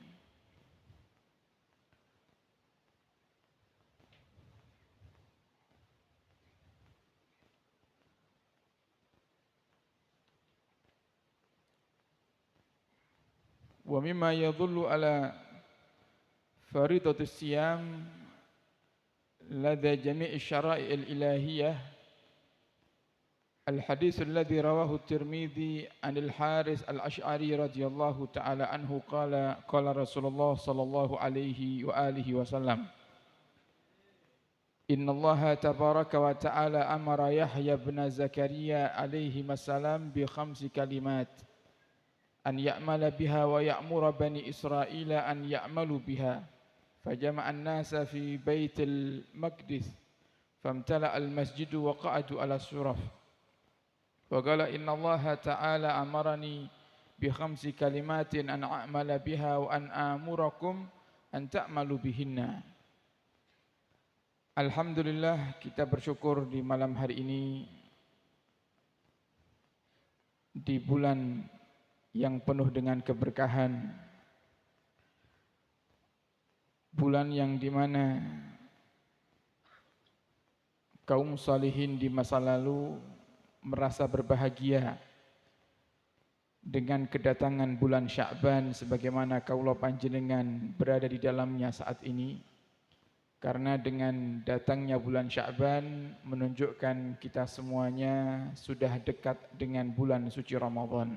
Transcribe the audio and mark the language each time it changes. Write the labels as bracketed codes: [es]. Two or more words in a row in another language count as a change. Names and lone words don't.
[ar] ومما يدل على فريضة الصيام لدى جميع الشرائع الإلهية الحديث الذي رواه الترمذي عن الحارث الأشعري رضي الله تعالى عنه قال رسول الله صلى الله عليه وعلى آله وسلم, إن الله تبارك وتعالى أمر يحيى بن زكريا عليه السلام بخمس كلمات أن يعمل بها ويأمر بني إسرائيل أن يعملوا بها. فجمع الناس في بيت المقدس فامتلأ المسجد وقعدوا على الصرف وقال إن الله تعالى أمرني بخمس كلمات أن أعمل بها وأن آمركم أن تعملوا بهن. Alhamdulillah, [id] kita bersyukur di malam hari ini di bulan yang penuh dengan keberkahan, bulan yang dimana kaum salihin di masa lalu merasa berbahagia dengan kedatangan bulan Sya'ban sebagaimana [jv] kaula panjenengan [id] berada di dalamnya saat ini, karena dengan datangnya bulan Sya'ban menunjukkan kita semuanya sudah dekat dengan bulan suci Ramadan.